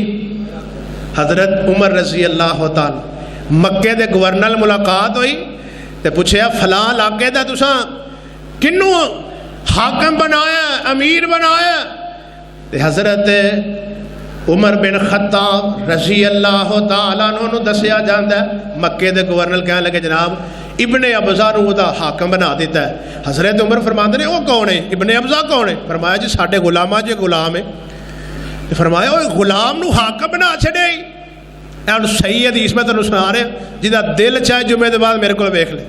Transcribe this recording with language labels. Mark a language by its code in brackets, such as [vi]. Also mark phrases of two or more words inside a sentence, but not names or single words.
[pa] حضرت عمر [ar] رضي الله تعالى [pa] مکے دے گورنر ملاقات ہوئی تے پچھیا فلاں علاقے دا تساں کنوں حاکم بنایا، امیر بنایا? تے حضرت عمر بن خطاب [ar] رضي الله تعالى عنه [pa] دسیا جاتا ہے. مکے دے گورنر کہنے لگے جناب ابن ابزیٰ نوں اوہدا حاکم بنا دتا ہے. حضرت عمر فرماتے نے وہ کون ہے، ابن ابزیٰ کون ہے؟ فرمایا جی ساڈے غلاماں چ غلام ہے. فرمایا وہ غلام نوں حاکم بنا چھڈے. ہن صحیح حدیث میں تہانوں سنا رہا، جیہدا دل چاہے جمعے دے بعد میرے کول ویکھ لے.